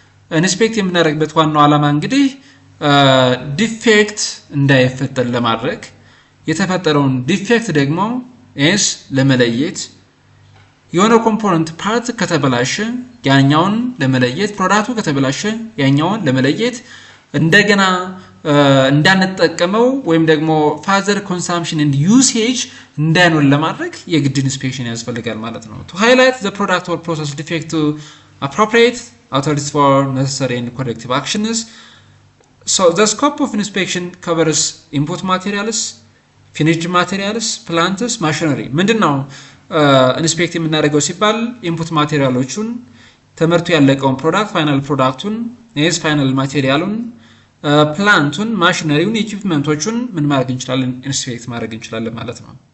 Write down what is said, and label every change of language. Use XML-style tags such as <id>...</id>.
<am>ኢንስፔክት የምናደርግበት ዋናው ዓላማ እንግዲህ ዲፌክት እንዳይፈጠር ለማድረግ የተፈጠረውን ዲፌክት ደግሞ ለመለየት የሆነ ኮምፖነንት ፓርት ከተበላሸ ያኛውን ለመለየት ፕሮዳክቱ ከተበላሸ ያኛውን ለመለየት እንደገና እንዳንጠቀመው ወይም ደግሞ ፋዘር ኮንሳምፕሽን ኤንድ ዩሴጅ እንዳይኖር ለማድረግ የግድ ኢንስፔክሽን ያስፈልጋል ማለት ነው።</am> <en>to highlight the product or process defect to appropriate authorities for necessary and corrective actions. So the scope of inspection covers input materials, finished materials, plants, machinery.</en> <am>ምንድነው ኢንስፔክት የምናደርገው ሲባል ኢንፑት ማቴሪያሎቹን ተመርቶ ያለቀውን ፕሮዳክት ፋይናል ፕሮዳክቱን ፋይናል ማቴሪያሉን ፕላንቱን ማሽነሪውን ኢኩዊፕመንቶቹን ምን ማድረግ እንችላለን ኢንስፔክት ማድረግ እንችላለን ማለት ነው።</am>